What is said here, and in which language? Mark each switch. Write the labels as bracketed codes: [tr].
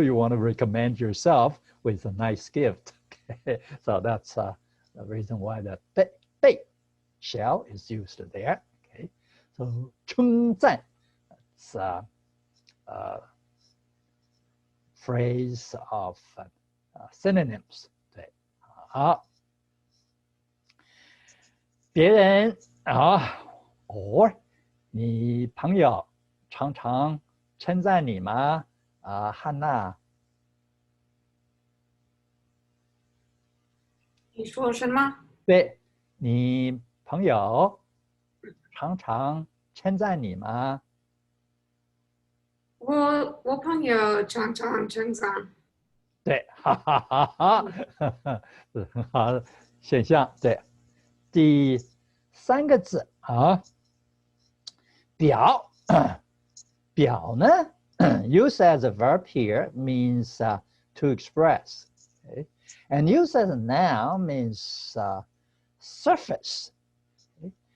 [en] You want to recommend yourself with a nice gift. Okay, so that's the reason why the 被 shall is used there. Okay, so 称赞, it's a phrase of synonyms. [zh] 对，好，别人or 你朋友常常称赞你吗？汉娜。你说什么？对，你朋友常常称赞你吗？我朋友常常称赞。对，哈哈哈哈，是很好的现象。对，第3个字表，表呢， [en] use as a verb here means to express, okay? And use as a noun means surface, okay?